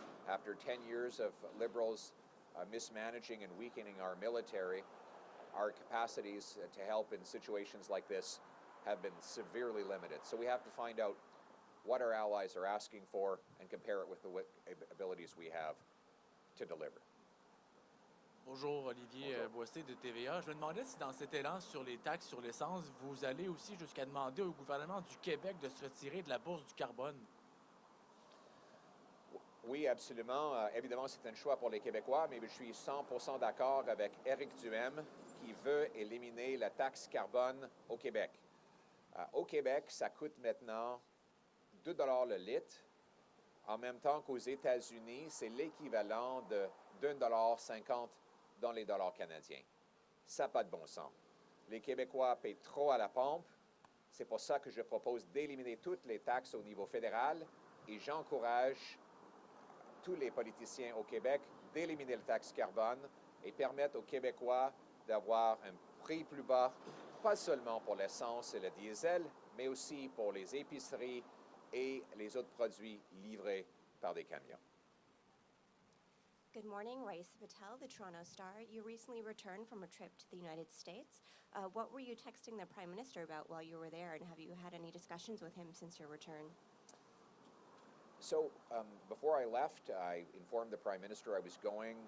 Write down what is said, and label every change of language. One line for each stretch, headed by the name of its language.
English: After 10 years of Liberals mismanaging and weakening our military, our capacities to help in situations like this have been severely limited. So we have to find out what our allies are asking for and compare it with the abilities we have to deliver.
French: Bonjour, Olivier Boissé de TVA. Je me demandais si dans cet élan sur les taxes sur l'essence, vous allez aussi jusqu'à demander au gouvernement du Québec de se retirer de la bourse du carbone. Oui, absolument. Évidemment, c'est un choix pour les Québécois, mais je suis 100% d'accord avec Éric Duhem qui veut éliminer la taxe carbone au Québec. Au Québec, ça coûte maintenant 2 $ le litre, en même temps qu'aux États-Unis, c'est l'équivalent de $1,50 dans les dollars canadiens. Ça n'a pas de bon sens. Les Québécois payent trop à la pompe. C'est pour ça que je propose d'éliminer toutes les taxes au niveau fédéral et j'encourage tous les politiciens au Québec d'éliminer la taxe carbone et permettre aux Québécois d'avoir un prix plus bas, pas seulement pour l'essence et le diesel, mais aussi pour les épiceries et les autres produits livrés par des camions.
English: Good morning, Raisa Patel, the Toronto Star. You recently returned from a trip to the United States. What were you texting the Prime Minister about while you were there, and have you had any discussions with him since your return? So before I left, I informed the Prime Minister I was going.